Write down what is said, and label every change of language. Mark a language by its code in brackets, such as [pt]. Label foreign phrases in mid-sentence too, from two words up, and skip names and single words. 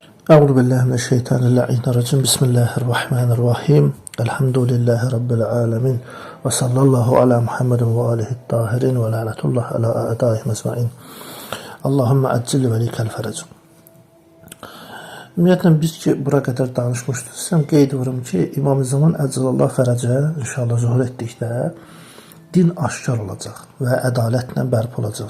[ar] أعوذ بالله من الشيطان الرجيم. بسم الله الرحمن الرحيم. الحمد لله رب العالمين. وصلى الله على محمد وآله الطاهرين ولعنة الله على أعدائهم أجمعين. اللهم عجل لوليك الفرج. [az] Ümumiyyətlə biz ki bura qədər danışmışdıq. Sizə qeyd vurum ki, İmam Zaman [ar] عجل الله فرجه [az] inşallah zuhur etdikdə din aşkar olacaq və ədalətlə bərpa olacaq.